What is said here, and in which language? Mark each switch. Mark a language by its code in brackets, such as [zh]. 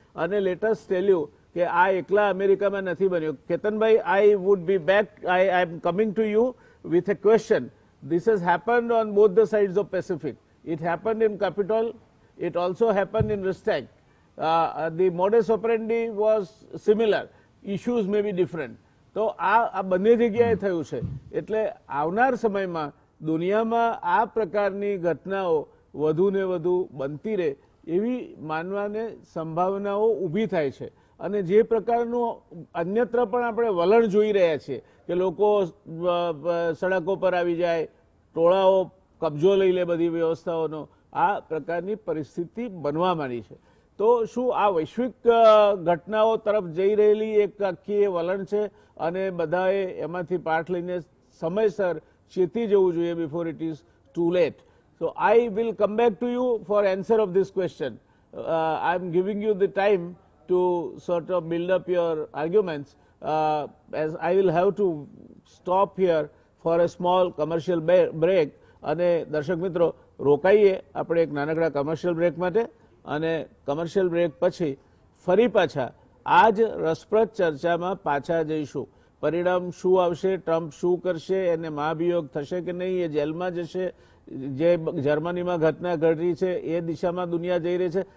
[gu] અને [en] latest tell you [gu] કે આ એકલા અમેરિકામાં નથી બન્યું. [en] કેતનભાઈ, I would be back, I am coming to you with a question. This has happened on both the sides of Pacific. It happened in Capitol. It also happened in Rystad. The modus operandi was similar. Issues may be different. [gu] તો આ બંને જગ્યાએ થયું છે. એટલે આવનાર સમયમાં દુનિયામાં આ પ્રકારની ઘટનાઓ વધુ ને વધુ બનતી રહે એવી માનવાને સંભાવનાઓ ઊભી થાય છે. અને જે પ્રકારનું અન્યત્ર પણ આપણે વલણ જોઈ રહ્યા છીએ કે લોકો સડકો પર આવી જાય, ટોળાઓ કબજો લઈ લે બધી વ્યવસ્થાઓનો, આ પ્રકારની પરિસ્થિતિ બનવા માંડી છે. તો શું આ વૈશ્વિક ઘટનાઓ તરફ જઈ રહેલી એક આખી એ વલણ છે અને બધાએ એમાંથી પાઠ લઈને સમયસર ચેતી જવું જોઈએ [en] before it is too late. So I will come back to you for answer of this question. I am giving you the time to sort of build up your arguments, as I will have to stop here for a small commercial break. [gu] અને દર્શક મિત્રો રોકાઈએ આપણે એક નાનકડા commercial break માટે, અને commercial break પછી ફરી પાછા આ જ રસપ્રદ ચર્ચામાં પાછા જઈશું. પરિણામ શું આવશે, ટ્રમ્પ શું કરશે, એને મહાભિયોગ થશે કે નહીં, એ જેલમાં જશે, જે જર્મનીમાં ઘટના ઘટી છે એ દિશામાં દુનિયા જઈ રહી છે.